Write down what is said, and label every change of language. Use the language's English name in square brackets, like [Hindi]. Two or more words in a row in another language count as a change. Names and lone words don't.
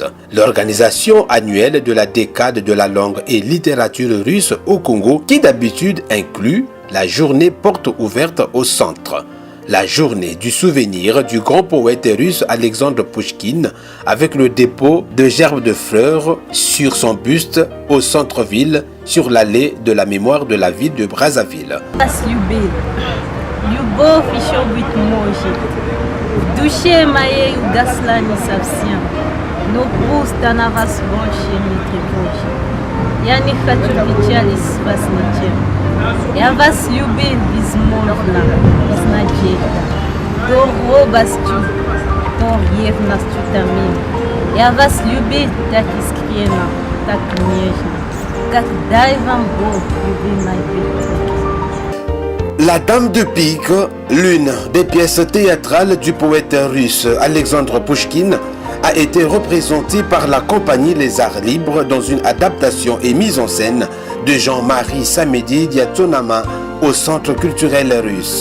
[French] L'organisation annuelle de la décade de la langue et littérature russe au Congo, qui d'habitude inclut la journée porte ouverte au centre. La journée du souvenir du grand poète russe Alexandre Pouchkine avec le dépôt de gerbes de fleurs sur son buste au centre-ville sur l'allée de la mémoire de la ville de Brazzaville. [Russian] Я вас любил безмолвно, безнадежно. То робостью, то ревностью томим. Я вас любил так искренно, так нежно, как дай вам Бог, любимой Петровке. [French] La Dame de Pique, l'une des pièces théâtrales du poète russe Alexandre Pouchkine, a été représentée par la compagnie Les Arts Libres dans une adaptation et mise en scène de Jean-Marie Samedi Diatonama au Centre culturel russe.